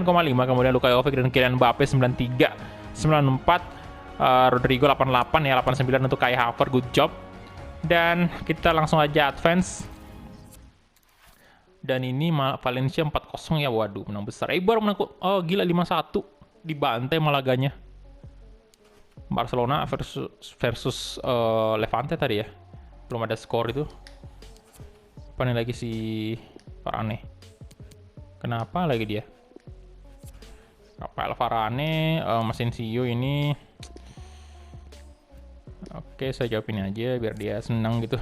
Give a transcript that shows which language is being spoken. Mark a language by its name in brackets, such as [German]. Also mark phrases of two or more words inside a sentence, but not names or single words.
[Indonesian] Kemudian Luka Jovic dan Kylian Mbappe 93, 94. Rodrigo 88 ya, 89 untuk Kai Havertz, [English] good job. [Indonesian] Dan kita langsung aja advance. Dan ini Valencia 4-0 ya, waduh menang besar. Eibar menang, oh gila 5-1. Dibantai Malaganya. Barcelona versus Levante tadi ya. Belum ada skor itu. Apa nih lagi si Varane? Kenapa lagi dia? Rafael Varane, Asensio ini. Oke, saya jawabin aja biar dia senang gitu.